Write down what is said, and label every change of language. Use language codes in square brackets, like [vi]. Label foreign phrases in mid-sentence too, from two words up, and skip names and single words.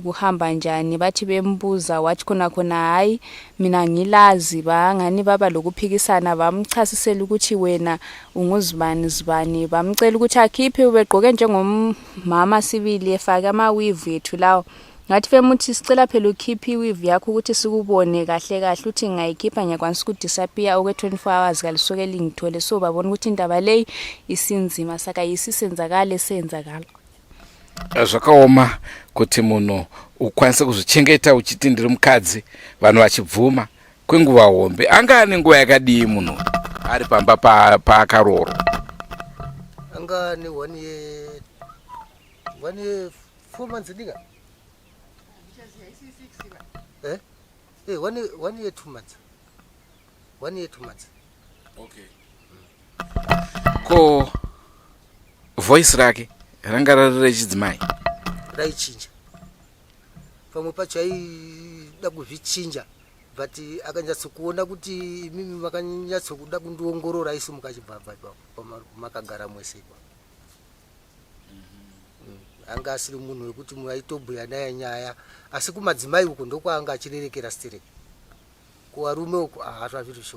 [nd] kuhamba njani bathi bembuza wathi khona hayi mina ngilazi bangani baba lokuphikisana bamchasisela ukuthi wena unguzibani bamcela ukuthi akhiphe ubegqoke njengomama sibili efaka amaweave ethu lawo ngathi femuthi sicela phela ukhiphi iweave yakho ukuthi sikubone kahle uthi ngayikhipha ngiyakwanisa ukudisappear okwe 24 hours kalisuke lingithole so babona ukuthi indaba leyi isinzima saka yisisenzakala senzakala. [sn] Zvakaoma kuti munhu ukwanise kuzvichengeta uchiti ndiri mukadzi vanhu vachibvuma kwenguva hombe anga ane nguva yakadii munhu ari pamba paakaroro anga ne 1 year 4 months diga 1 year 2 months 1 year 2 months. Okay. Ko voice rake ranga rari rechidzimai raichinja pamwe pacho aida kuzvichinja but akanyatsokuona kuti mimi makanyatsokuda kundiongorora isi mukachibvabva makagara mwese anga asiri munhu wekuti mwaitobhuya naye nyaya asi kumadzimai uko ndokwaanga achirerekera stereke kuvarume uko hazvazviri shoma